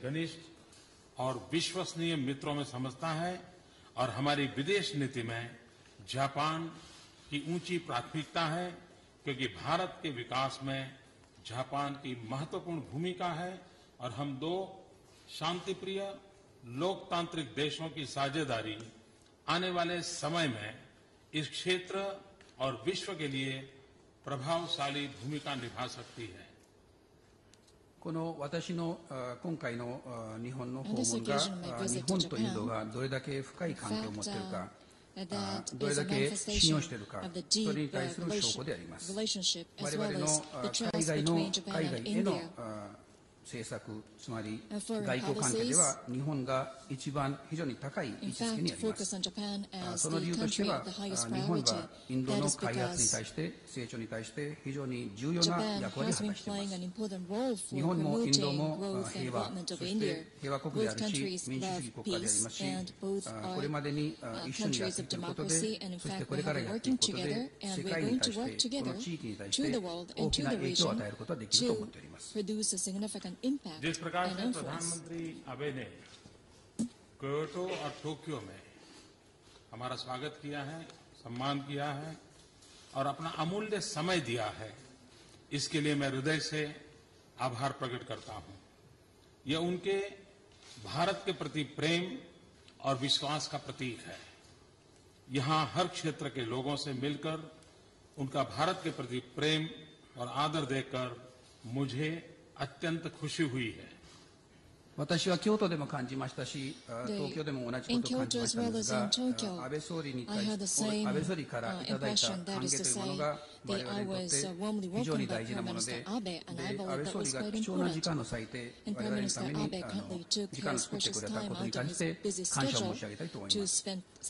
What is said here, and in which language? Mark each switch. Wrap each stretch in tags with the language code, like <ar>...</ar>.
<hi>घनिष्ठ और विश्वसनीय मित्रों में समझता है और हमारी विदेश नीति में जापान की ऊंची प्राथमिकता है क्योंकि भारत के विकास में जापान की महत्वपूर्ण भूमिका है और हम दो शांतिप्रिय लोकतांत्रिक देशों की साझेदारी आने वाले समय में इस क्षेत्र और विश्व के लिए प्रभावशाली भूमिका निभा सकती है।</hi> <ja>この私の今回の日本の訪問が日本とインドがどれだけ深い関係を持っているかどれだけ信用しているかそれに対する証拠であります。我々の海外への政策つまり外交関係では日本が一番非常に高い位置づけにあります。その理由としては日本はインドの開発に対して成長に対して非常に重要な役割を果たしています。日本もインドも平和そして平和国であるし民主主義国家でありますしこれまでに一緒にやっていくことでそしてこれからやっていくことで世界に対してこの地域に対して大きな影響を与えることができると思っております。</ja> <hi>जिस प्रकार से प्रधानमंत्री आबे ने क्योटो और टोक्यो में हमारा स्वागत किया है, सम्मान किया है और अपना अमूल्य समय दिया है, इसके लिए मैं हृदय से आभार प्रकट करता हूं। यह उनके भारत के प्रति प्रेम और विश्वास का प्रतीक है। यहां हर क्षेत्र के लोगों से मिलकर उनका भारत के प्रति प्रेम और आदर देखकर मुझे अत्यंत खुशी हुई है।</hi> <ja>私は京都でも感じましたし、東京でも同じことを感じましたんですが、安倍総理に対して安倍総理からいただいた関係というものが我々にとって非常に大事なもので、安倍総理が貴重な時間を割いて我々のために時間を作ってくれたことに関して感謝を申し上げたいと思います。</ja>